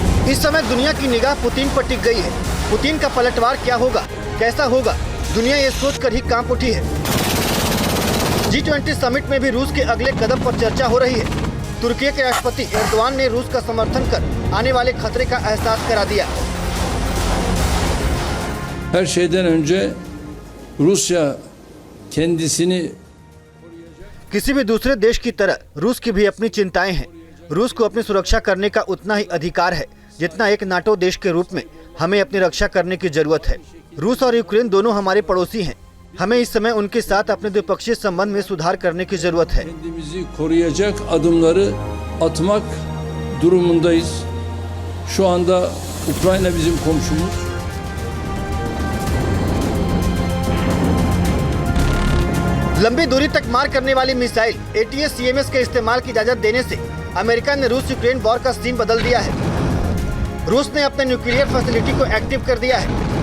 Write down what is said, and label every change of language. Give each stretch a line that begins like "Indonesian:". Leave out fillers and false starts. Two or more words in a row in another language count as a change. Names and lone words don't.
Hindi: इस समय दुनिया की निगाह पुतिन पर टिक गई है। पुतिन का पलटवार क्या होगा, कैसा होगा, दुनिया ये सोचकर ही कांप उठी है। G20 समिट में भी रूस के अगले कदम पर चर्चा हो रही है। तुर्की के राष्ट्रपति एर्दोआन ने रूस का समर्थन कर आने वाले खतरे का एहसास करा दिया।
Turkish: Her şeyden önce Rusya kendisini
Hindi: किसी भी दूसरे देश की तरह रूस की भी अपनी चिंताएं हैं। रूस को अपनी सुरक्षा करने का उतना ही अधिकार है जितना एक नाटो देश के रूप में हमें अपनी रक्षा करने की जरूरत है। रूस और यूक्रेन दोनों हमारे पड़ोसी हैं। हमें इस समय उनके साथ अपने द्विपक्षीय संबंध में सुधार करने की जरूरत है।
Turkish: kendimizi koruyacak adımları atmak durumundayız. Şu anda Ukrayna bizim komşumuz.
Hindi: लंबी दूरी तक मार करने वाली मिसाइल ATACMS के इस्तेमाल की इजाजत देने से अमेरिका ने रूस यूक्रेन वॉर का सीन बदल दिया है। रूस ने अपने
English: nuclear facility
Hindi: को एक्टिव कर दिया है।